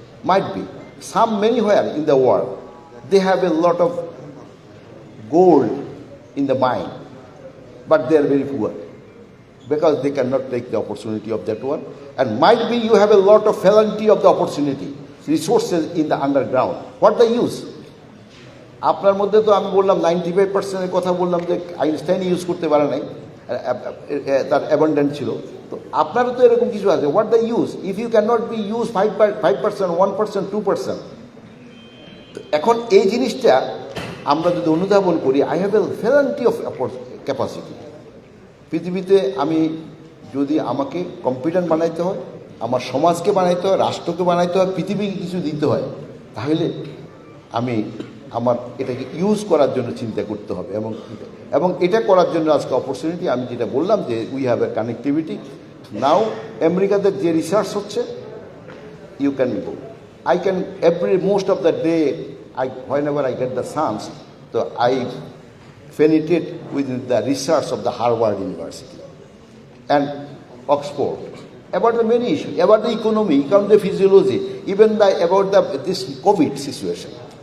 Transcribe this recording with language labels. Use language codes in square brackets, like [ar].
[en] Might be some anywhere in the world they have a lot of gold in the mine, but they are very poor because they cannot take the opportunity of that one. And might be you have a lot of plenty of the opportunity, resources in the underground. What the use? [bn] আপনার মধ্যে তো আমি বললাম 95% কথা বললাম যে Einstein use করতে পারে নাই, তার অ্যাবান্ডেন্ট ছিল। তো আপনারও তো এরকম কিছু আছে। [en] What the use if you can not be use 5%, 1%, 2%? [bn] এখন এই জিনিসটা আমরা যদি অনুধাবন করি, [en] I have a variety of capacity. [bn] পৃথিবীতে আমি যদি আমাকে কম্পিটেন্ট বানাইতে হয়, আমার সমাজকে বানাইতে হয়, রাষ্ট্রকে বানাইতে হয়, পৃথিবীকে কিছু দিতে হয়, তাহলে আমি আমার এটাকে ইউজ করার জন্য চিন্তা করতে হবে। এবং এটা করার জন্য আজকে অপরচুনিটি, আমি যেটা বললাম যে [en] We have a connectivity now. [bn] আমেরিকাতে যে রিসার্চ হচ্ছে, [en] You can go, I can most of the day, whenever I get the chance, so I penetrate with the research of the Harvard University and Oxford about the many issues, about the economy, the physiology, even about this COVID situation.